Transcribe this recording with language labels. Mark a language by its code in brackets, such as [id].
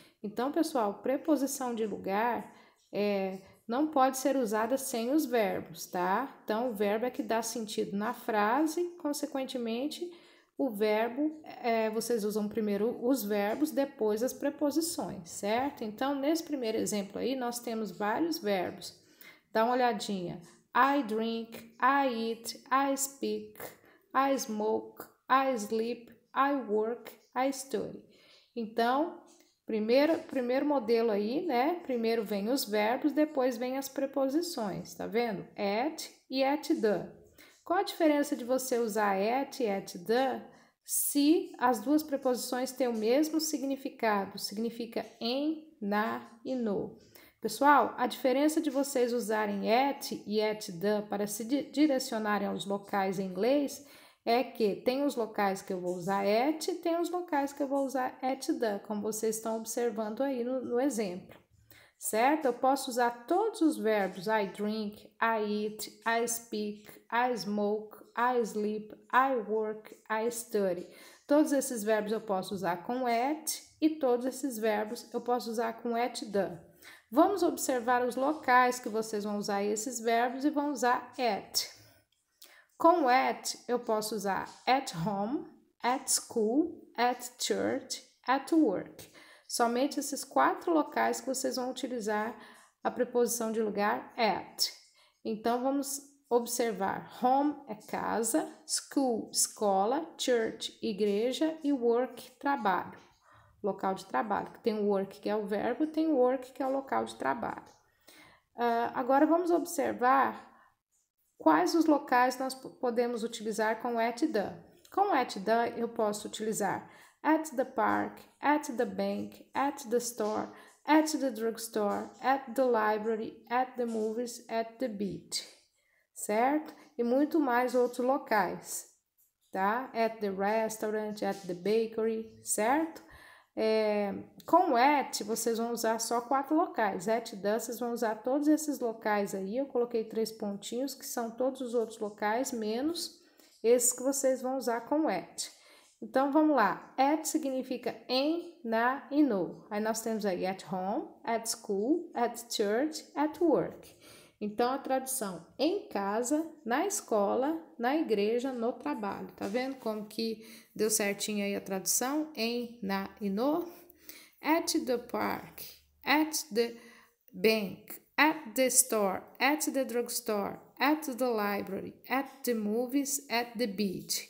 [pt] Então, pessoal, preposição de lugar não pode ser usada sem os verbos, tá? Então, o verbo é que dá sentido na frase, consequentemente, o verbo, vocês usam primeiro os verbos, depois as preposições, certo? Então, nesse primeiro exemplo aí, nós temos vários verbos. Dá uma olhadinha. [en] I drink, I eat, I speak, I smoke, I sleep, I work, I study. [pt] Então, primeiro modelo aí, né? Primeiro vem os verbos, depois vem as preposições, tá vendo? At e at the. Qual a diferença de você usar at e at the se as duas preposições têm o mesmo significado? Significa em, na e no. Pessoal, a diferença de vocês usarem at e at the para se direcionarem aos locais em inglês é que tem os locais que eu vou usar at e tem os locais que eu vou usar at the, como vocês estão observando aí no exemplo, certo? Eu posso usar todos os verbos [en] I drink, I eat, I speak, I smoke, I sleep, I work, I study. [pt] Todos esses verbos eu posso usar com at e todos esses verbos eu posso usar com at the. Vamos observar os locais que vocês vão usar esses verbos e vão usar at. Com at, eu posso usar [en] at home, at school, at church, at work. [pt] Somente esses 4 locais que vocês vão utilizar a preposição de lugar at. Então, vamos observar. Home é casa, school, escola, church, igreja e work, trabalho. Local de trabalho. Tem o work, que é o verbo, tem o work, que é o local de trabalho. Agora, vamos observar quais os locais nós podemos utilizar com at the. Com at the, eu posso utilizar [en] at the park, at the bank, at the store, at the drugstore, at the library, at the movies, at the beach, [pt] certo? E muito mais outros locais, tá? [en] At the restaurant, at the bakery, [pt] certo? Com at, vocês vão usar só 4 locais. At the, vocês vão usar todos esses locais aí. Eu coloquei 3 pontinhos, que são todos os outros locais, menos esses que vocês vão usar com at. Então, vamos lá. At significa em, na e no. Aí nós temos aí [en] at home, at school, at church, at work. [pt] Então, a tradução em casa, na escola, na igreja, no trabalho. Tá vendo como que deu certinho aí a tradução? Em, na e no. [en] At the park, at the bank, at the store, at the drugstore, at the library, at the movies, at the beach.